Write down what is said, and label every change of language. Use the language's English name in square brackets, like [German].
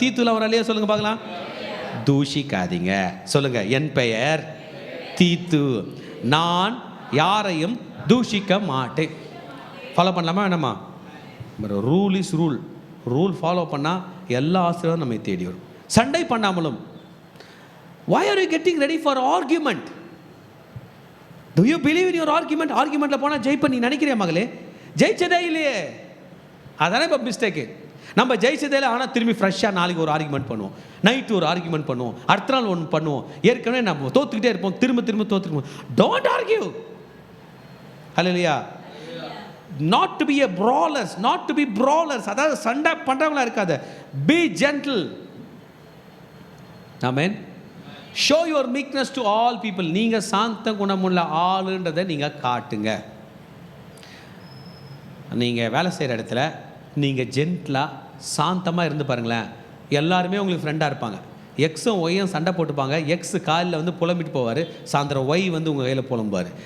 [Tamil] தீத்துலாம் ஒரு அலையா சொல்லுங்க பார்க்கலாம். தூஷிக்காதீங்க சொல்லுங்க. என் பெயர் தீத்து, நான் யாரையும் தூஷிக்க மாட்டேன். ஃபாலோ பண்ணலாமா வேணாமா? [English] Rule is rule. [Tamil] Rule follow பண்ணால் எல்லா ஆசீர்வாதம் நம்மை தேடி வரும். சண்டை பண்ணாமலும். [English] why are you getting ready for argument? do you believe in your argument? [Tamil] ஆர்குமெண்ட்டில் போனால் ஜெயிப்ப நீ நினைக்கிறியா மகளே? ஜெயிச்சதே இல்லையே, அதானே இப்போ மிஸ்டேக்கு. நம்ம ஜெயிச்சதே இல்லை, ஆனால் திரும்பி ஃப்ரெஷ்ஷாக நாளைக்கு ஒரு ஆர்குமெண்ட் பண்ணுவோம், நைட்டு ஒரு ஆர்குமெண்ட் பண்ணுவோம், அடுத்த நாள் ஒன்று பண்ணுவோம். ஏற்கனவே நம்ம தோத்துக்கிட்டே இருப்போம், திரும்ப திரும்ப தோத்துருப்போம். [English] Don't argue. Hallelujah. Not to be a brawlers, not to be brawlers. [Tamil] அதாவது சண்டை பண்றவங்களா இருக்காத. [English] Be gentle. Amen. Show your meekness to all people. [Tamil] நீங்க சாந்த குணமுள்ள ஆளுன்றதை நீங்க காட்டுங்க. நீங்க வேலை செய்கிற இடத்துல நீங்க ஜென்ட்லா சாந்தமா இருந்து பாருங்களேன், எல்லாருமே உங்களுக்கு ஃப்ரெண்டாக இருப்பாங்க. எக்ஸும் ஒய்யும் சண்டை போட்டுப்பாங்க. எக்ஸ் காலில் வந்து புலம்பிட்டு போவார், சாயந்தரம் ஒய் வந்து உங்கள் கையில் புலம்புவார்.